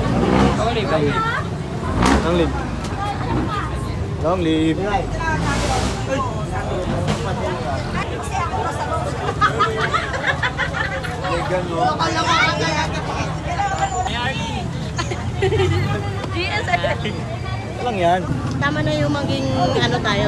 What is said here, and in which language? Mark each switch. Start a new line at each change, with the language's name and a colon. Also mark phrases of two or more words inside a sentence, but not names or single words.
English: Long live, long live. Long live. Long live.
Filipino: Legan mo. GS. Ito lang yan. Tama na yung maging ano tayo.